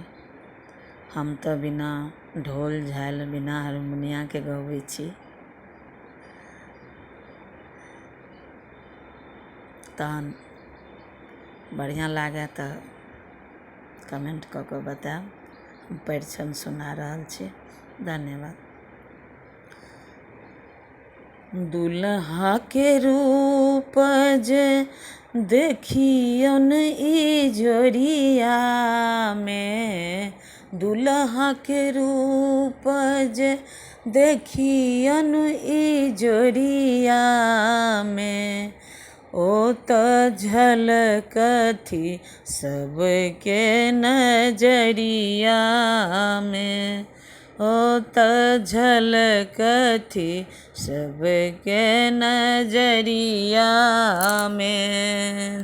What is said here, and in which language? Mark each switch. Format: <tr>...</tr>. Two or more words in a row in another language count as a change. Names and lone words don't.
<mai>हम तो बिना ढोल झाल बिना हारमोनिया के गबै छी। तहन बढ़िया लागे तो कमेंट कऽ बतायब। हम परिछन सुना रहल छी। धन्यवाद। दुल्हा के रूप जे देखियन ई जोड़िया में, दुल्हा के रूप जे देखियन ई जोड़िया में, ओ तो झलकथी सबके नजरिया में, ओ तो झलकथी सबके नजरिया में।</mai>